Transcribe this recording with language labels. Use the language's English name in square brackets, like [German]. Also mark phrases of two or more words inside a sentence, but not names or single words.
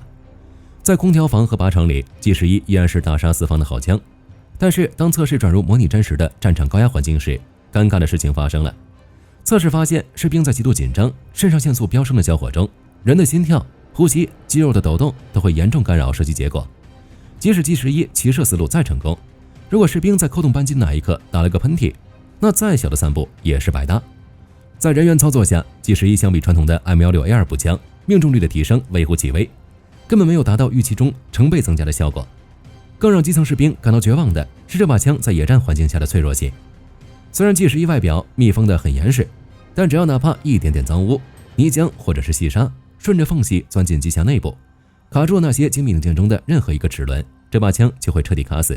[Chinese] 在空調房和靶場裡 ，G11 依然是大殺四方的好槍。但是當測試轉入模擬真實的戰場高壓環境時，尷尬的事情發生了。測試發現，士兵在極度緊張、腎上腺素飆升的交火中，人的心跳、呼吸、肌肉的抖動都會嚴重干擾射擊結果。即使 G11 騎射思路再成功，如果士兵在扣動扳機的那一刻打了個噴嚏，那再小的散步也是白搭。在人員操作下 ，G11 相比傳統的 M16A2 步槍，命中率的提升微乎其微，根本沒有達到預期中成倍增加的效果。更讓基層士兵感到絕望的是這把槍在野戰環境下的脆弱性。雖然G11外表密封得很嚴實，但只要哪怕一點點髒污、泥漿或者是細沙順着縫隙鑽進機匣內部，卡住那些精密零件中的任何一個齒輪，這把槍就會徹底卡死。